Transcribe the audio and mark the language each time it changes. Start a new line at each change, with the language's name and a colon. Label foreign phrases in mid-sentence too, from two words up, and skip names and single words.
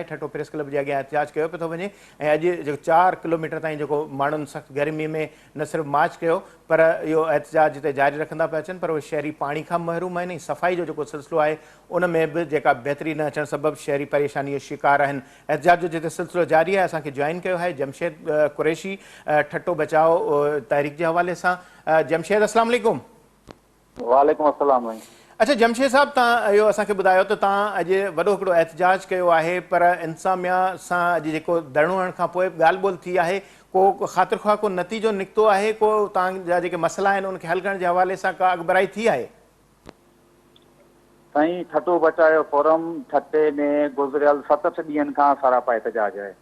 Sindhi: ठटो प्रेस क्लब जे अॻियां एहतजाज कयो पियो थो वञे ऐं अॼु जेको 4 किलोमीटर ताईं जेको माण्हुनि सख़्तु गर्मी में न सिर्फ़ु मार्च कयो पर इहो एहतजाज जिते जारी रखंदा पिया अचनि, पर उहे शहरी पाणी खां महरूम आहिनि ऐं सफ़ाई जो जेको सिलसिलो आहे उन में बि जेका बहितरी न अचणु सबबु शहरी परेशानी जो शिकार आहिनि। एहतजाज जो जिते सिलसिलो जारी आहे, असांखे जॉइन कयो आहे जमशेद कुरैशी ठटो बचाओ तहरीक जे हवाले सां। जमशेद, अस्सलाम वालेकुम। वालेकुम अस्सलाम। अच्छा जमशेद साहब, तव्हां इहो असांखे ॿुधायो त तव्हां अॼु वॾो हिकिड़ो एहतजाज कयो आहे, पर इंतिज़ामिया सां अॼु जेको धरणो हणण खां पोइ ॻाल्हि ॿोल थी आहे, को ख़ातिर ख़्वाह को नतीजो निकितो आहे, को तव्हांजा जेके मसइला आहिनि उनखे हल करण जे हवाले सां का अॻुभराई थी आहे? साईं, ठटो बचायो फोरम ठटे में गुज़रियल 7 ॾींहंनि खां सरापा एहतजाज आहे।